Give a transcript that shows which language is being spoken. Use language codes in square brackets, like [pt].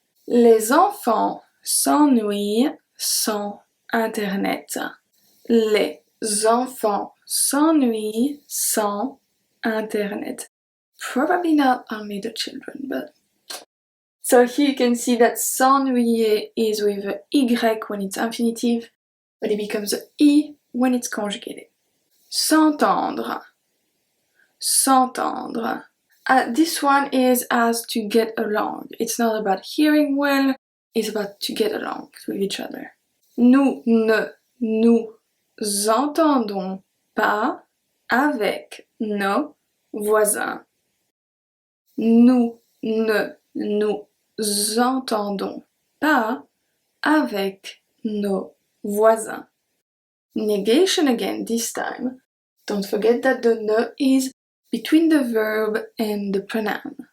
[fr] Les enfants s'ennuient sans Internet. Les enfants s'ennuient sans Internet. [en] Probably not only the children, but... So here you can see that s'ennuyer is with a Y when it's infinitive, but it becomes a I when it's conjugated. [fr] S'entendre. S'entendre. [en] This one is as to get along. It's not about hearing well, it's about to get along with each other. [fr] Nous ne nous entendons pas avec nos voisins. Nous ne nous entendons pas avec nos voisins. [en] Negation again this time. Don't forget that the ne is between the verb and the pronoun.